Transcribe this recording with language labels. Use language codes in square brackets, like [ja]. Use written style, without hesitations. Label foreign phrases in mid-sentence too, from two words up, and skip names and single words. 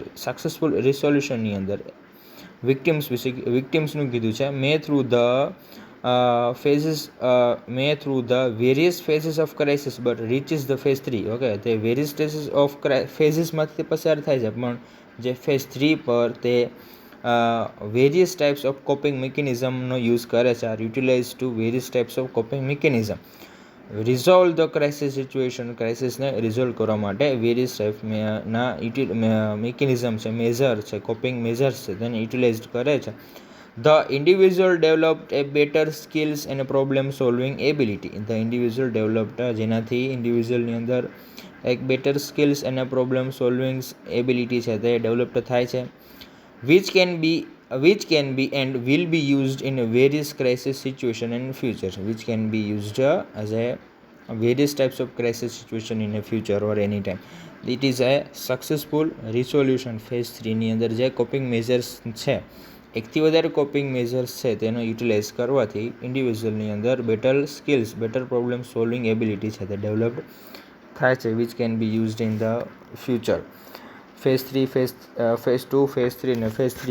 [en] Successful resolution [gu] ની અંદર વિક્ટિમ્સનું કીધું છે, [en] may through the various phases of crisis but reaches the phase 3. [gu] ઓકે, તે [en] various stages of phases [gu] પસાર થાય છે, પણ જે ફેઝ 3 પર તે [en] various types of coping mechanism [gu] યુઝ કરે છે. [en] are utilize to various types of coping mechanism. resolve the crisis situation, [gu] ક્રાઇસિસને રિઝોલ્વ કરવા માટે વેરિયસ ટાઈપના મિકેનિઝમ છે, મેઝર છે, [en] coping measures [gu] છે, તેને યુટિલાઇઝ કરે છે. [en] The individual developed a better skills and a problem solving ability. The individual developed, [gu] જેનાથી ઇન્ડિવિજ્યુઅલની અંદર એક [en] better skills [gu] અને [en] problem solving ability [gu] છે તે ડેવલપ થાય છે, [en] which can be and will be used in various crisis situation in future. Which can be used as a various types of crisis situation in a future or any time. It is a successful resolution. [gu] phase 3 ની અંદર જે [en] coping measures [gu] છે, એકથી વધારે [en] coping measures [gu] છે, તેનો યુટિલાઇઝ કરવાથી ઇન્ડિવિજ્યુઅલની અંદર [en] better skills, better problem solving ability [gu] છે તે ડેવલપ્ડ થાય છે, [en] which can be used in the future. [gu] ફેઝ 3, ફેઝ 2, ફેઝ 3 અને ફેઝ 3.